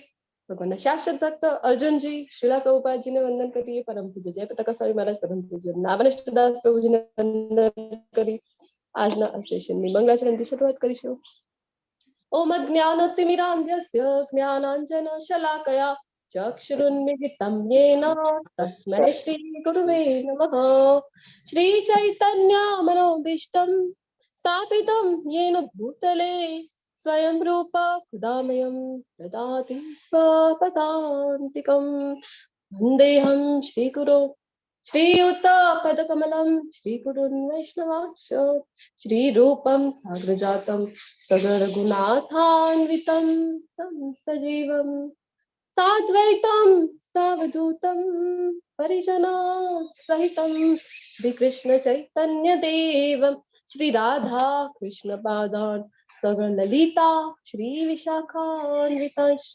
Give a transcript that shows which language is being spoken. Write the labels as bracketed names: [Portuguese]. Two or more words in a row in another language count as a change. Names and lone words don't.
[Gujarati] ભગવાનના શાશ્વત ભક્ત અર્જુનજી, શ્રીલા પ્રભુપાદજીને વંદન કરીએ. પરમ પૂજ્ય જયપ્રકાશ સ્વામી મહારાજ, પરમ પૂજ્ય નાવનેશદાસ પ્રભુજીને વંદન કરી આજના આ સેશનની મંગલાચરણથી શરૂઆત કરીશું. [Sanskrit] ઓમ જ્ઞાનતિમિરાંધ્યસ્ય જ્ઞાનાંજન શલાકયા ચક્ષુરુન્મિલિतं येन तस्मै श्री गुरुवे नमः. श्री चैतन्य मनोभीष्टं स्थापितं येन भूतले स्वयं रूप खुदामयं ददाति स्वपदान्तिकं. वन्देऽहं श्रीगुरो श्रीयुतपदकमलं श्रीगुरुन् वैष्णवांश्च श्रीरूपं साग्रजातं सगरघुनाथान्वितं तं सजीवं साद्वैतं सावधूतं परिजना सहितं श्रीकृष्ण चैतन्य देवं श्री राधा कृष्ण पादान् सगण ललिता श्री विशाखान्वितांश्च.